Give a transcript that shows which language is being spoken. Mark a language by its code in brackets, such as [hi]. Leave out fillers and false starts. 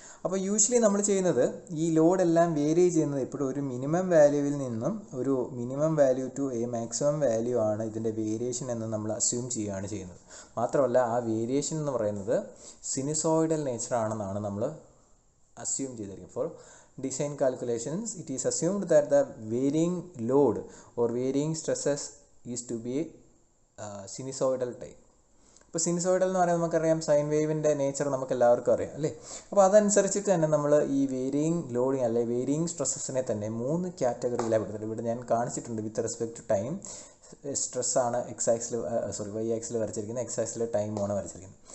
[ml] അപ്പോൾ യൂഷ്വലി നമ്മൾ ചെയ്യുന്നത് ഈ ലോഡെല്ലാം വേരി ചെയ്യുന്നത് എപ്പോഴും ഒരു മിനിമം വാല്യൂവിൽ നിന്നും ഒരു minimum value [en] to a maximum value [ml] ആണ് ഇതിൻ്റെ വേരിയേഷൻ എന്ന് നമ്മൾ അസ്യൂം ചെയ്യുകയാണ് ചെയ്യുന്നത്. മാത്രമല്ല ആ വേരിയേഷൻ എന്ന് പറയുന്നത് സിനുസോയിഡൽ നേച്ചർ ആണെന്നാണ് നമ്മൾ അസ്യൂം ചെയ്തിരിക്കുന്നത്. Four [en] design calculations it is assumed that the varying load or varying stresses is to be sinusoidal type. [ml] ഇപ്പോൾ സിനുസോയിഡൽ എന്ന് പറയുന്നത് നമുക്കറിയാം, സൈൻ വേവിൻ്റെ നേച്ചർ നമുക്ക് എല്ലാവർക്കും അറിയാം അല്ലേ. അപ്പോൾ അതനുസരിച്ചിട്ട് തന്നെ നമ്മൾ ഈ വേരിയിങ് ലോഡിങ് അല്ലെങ്കിൽ വേരിയിങ് സ്ട്രെസ്സസിനെ തന്നെ 3 കാറ്റഗറിയിലാണ് പെടുത്തുന്നത്. ഇവിടെ ഞാൻ കാണിച്ചിട്ടുണ്ട് [en] with respect to time [ml] സ്ട്രെസ്സാണ് Y axle വരച്ചിരിക്കുന്നത്, X axle ടൈമാണ് വരച്ചിരിക്കുന്നത്.